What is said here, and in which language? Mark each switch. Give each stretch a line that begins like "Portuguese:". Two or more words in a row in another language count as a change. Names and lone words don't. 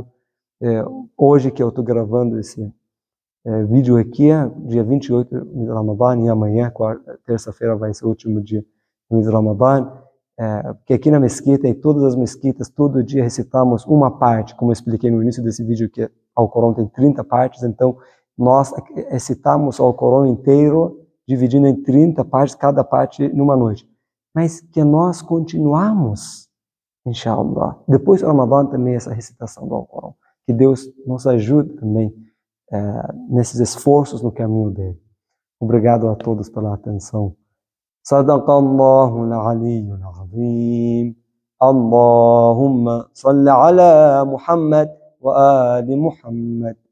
Portuguese: Hoje que eu estou gravando esse vídeo aqui, dia 28 de Ramadã, e amanhã, terça-feira, vai ser o último dia do Ramadã, porque aqui na mesquita e todas as mesquitas, todo dia recitamos uma parte, como eu expliquei no início desse vídeo, que ao Corão tem 30 partes, então nós recitamos ao Corão inteiro, dividindo em 30 partes, cada parte numa noite. Mas que nós continuamos, inshallah. Depois do Ramadã também essa recitação do Alcorão. Que Deus nos ajude também nesses esforços no caminho dele. Obrigado a todos pela atenção.
Arabic: صدق الله العلي العظيم. اللهم صل على محمد وآل محمد.